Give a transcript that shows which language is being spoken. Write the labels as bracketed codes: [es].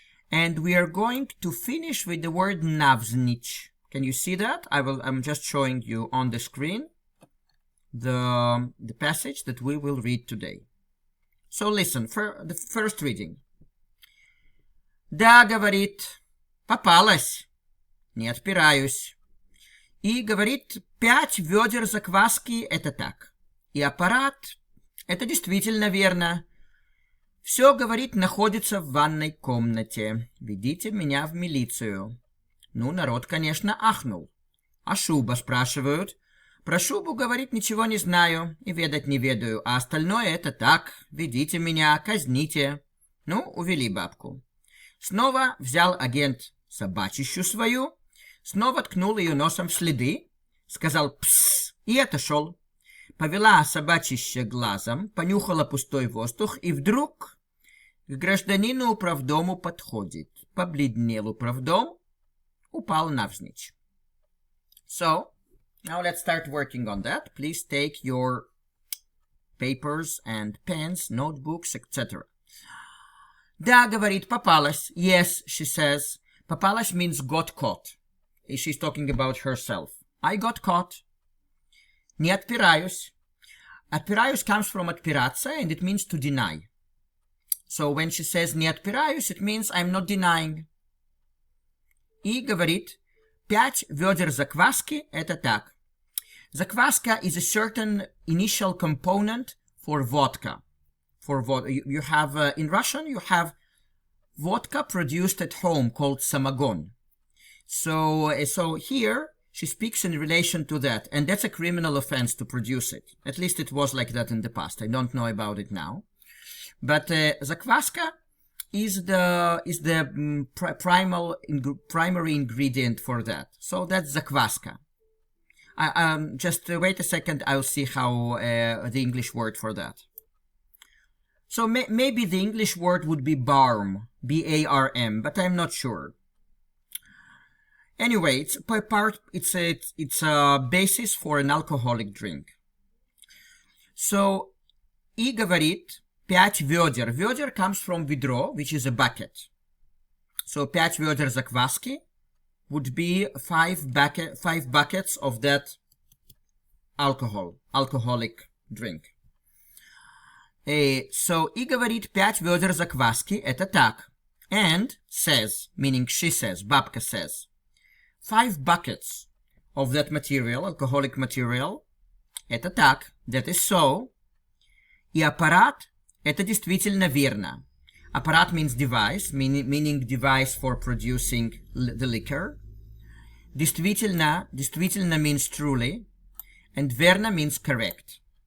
[en] And we are going to finish with the word навзничь. Can you see that? I'm just showing you on the screen the passage that we will read today. So listen, for the first reading. [ru] Да, говорит, попалась, не отпираюсь. И говорит, 5 ведер закваски – это так. И аппарат – это действительно верно. Все, говорит, находится в ванной комнате. Ведите меня в милицию. Ну, народ, конечно, ахнул. А шуба, спрашивают. Про шубу, говорит, ничего не знаю и ведать не ведаю. А остальное это так. Ведите меня, казните. Ну, увели бабку. Снова взял агент собачищу свою. Снова ткнул ее носом в следы. Сказал «псс» и отошел. Повела собачище глазом, понюхала пустой воздух и вдруг к гражданину управдому подходит. Побледнел управдом, упал навзничь. [en] So, now let's start working on that. Please take your papers and pens, notebooks, etc. [ru] Да, говорит, попалась. [en] Yes, she says. Попалась means got caught. She's talking about herself. I got caught. [ru] Не отпираюсь. [en] Отпираюсь comes from отпираться, and it means to deny. So when she says [ru] не отпираюсь, [en] it means I'm not denying. [ru] И говорит, 5 ведер закваски – это так. [en] Закваска is a certain initial component for vodka. You have, in Russian, you have vodka produced at home called samagon. So here, she speaks in relation to that, and that's a criminal offense to produce it. At least it was like that in the past. I don't know about it now. But zakvaska is the primary ingredient for that. So that's zakvaska. Just wait a second. I'll see how the English word for that. So maybe the English word would be barm, B-A-R-M, but I'm not sure. Anyway, it's a basis for an alcoholic drink. [ru] So, и говорит 5 ведер. [en] Ведер comes from ведро, which is a bucket. So, [ru] 5 ведер закваски [en] would be 5 buckets of that alcoholic drink. [ru] So, и говорит 5 ведер закваски, это так. [en] And says, meaning she says, бабка says, 5 buckets of that material, alcoholic material, [ru] Это так. [en] That is so. [ru] И аппарат – это действительно верно. [en] Аппарат means device, meaning device for producing the liquor. Действительно means truly. And верно means correct.